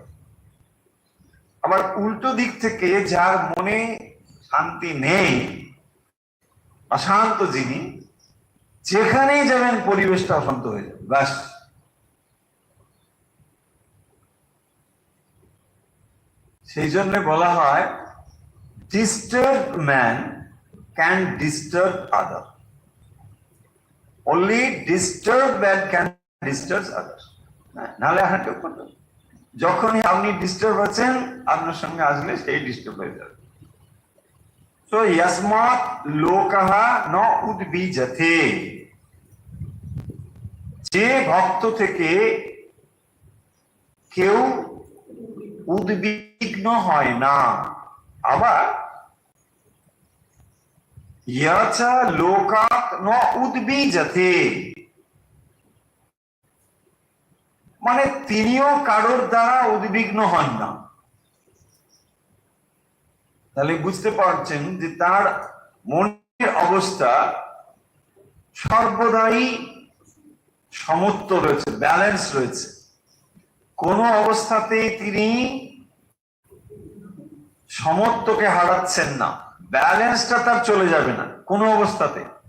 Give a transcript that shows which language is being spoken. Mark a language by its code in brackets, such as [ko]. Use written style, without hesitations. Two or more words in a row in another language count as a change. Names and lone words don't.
[bn] আবার উল্টো দিক থেকে যার মনে শান্তি নেই, অশান্ত যিনি, যেখানেই যাবেন পরিবেশটা অশান্ত হয়ে যাবে, ব্যাস। সেই জন্য বলা হয় [en] disturbed man can disturb other, only disturbed man can disturb others। [bn] নাহলে আর কেউ করবে, যখনই আপনি ডিস্টার্ব আছেন আপনার সঙ্গে আসলে সেই ডিস্টার্ব হয়ে যাবে। [sa] তো यस्मात् लोकः न उद्विजते, [bn] যে ভক্ত থেকে কেউ উদ্বিগ্ন হয় না। [sa] আবার यच लोकात् न उद्विजते, [bn] মানে তিনিও কারোর দ্বারা উদ্বিগ্ন হন না। তাহলে বুঝতে পারছেন যে তার মনের অবস্থা সর্বদাই সমত্ব রয়েছে, ব্যালেন্স রয়েছে, কোন অবস্থাতে তিনি সমত্বকে হারাচ্ছেন না, ব্যালেন্সটা তার চলে যাবে না কোন অবস্থাতে।